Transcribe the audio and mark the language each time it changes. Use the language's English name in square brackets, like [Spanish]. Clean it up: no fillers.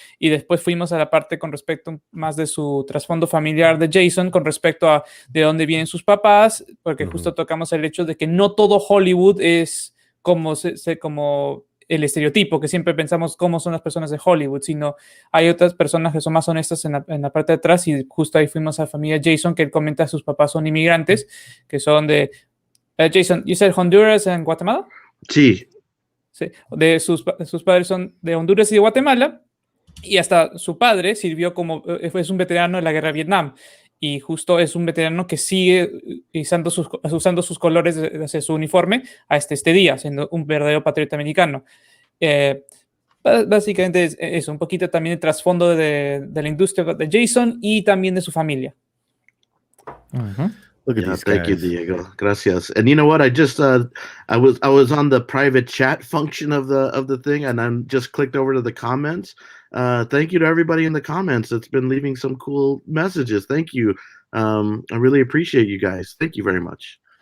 [Spanish] Y después fuimos a la parte con respecto más de su trasfondo familiar de Jason, con respecto a de dónde vienen sus papás, porque justo tocamos el hecho de que no todo Hollywood es como el estereotipo, que siempre pensamos cómo son las personas de Hollywood, sino hay otras personas que son más honestas en la parte de atrás. Y justo ahí fuimos a la familia Jason, que él comenta sus papás son inmigrantes, que son de... [English] Jason, you said Honduras and Guatemala? [Spanish] Sí. Sus padres son de Honduras y de Guatemala, y hasta su padre sirvió es un veterano de la guerra de Vietnam, y justo es un veterano que sigue usando sus colores de su uniforme hasta este día, siendo un verdadero patriota americano. Básicamente es eso, un poquito también el trasfondo de la industria de Jason y también de su familia. [English] Look at these thank guys. you, Diego. Gracias. And you know what? I just I was on the private chat function of the thing, and I'm just clicked over to the comments. Thank you to everybody in the comments that's been leaving some cool messages. Thank you. I really appreciate you guys. Thank you very much.